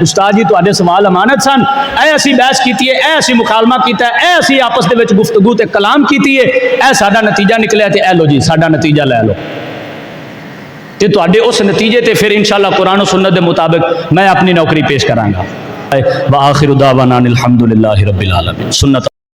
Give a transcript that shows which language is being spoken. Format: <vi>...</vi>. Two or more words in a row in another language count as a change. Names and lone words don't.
<pa>استاد جی تہاڈے سوال امانت سن، ایہ اسیں بحث کیتی ہے، ایہ اسیں مکالمہ کیتا ہے، ایہ اسیں آپس دے وچ گفتگو تے کلام کیتی ہے، ایہ ساڈا نتیجہ نکلیا تے ایہ لو جی ساڈا نتیجہ لے لو. تے تہاڈے اس نتیجے تے فیر انشاءاللہ</pa> <ur>قرآن اور سنت کے مطابق</ur> <pa>میں اپنی نوکری پیش کراں گا.</pa> <ar>وآخر دعوانا أن الحمد لله رب العالمين. सुन्नत</ar>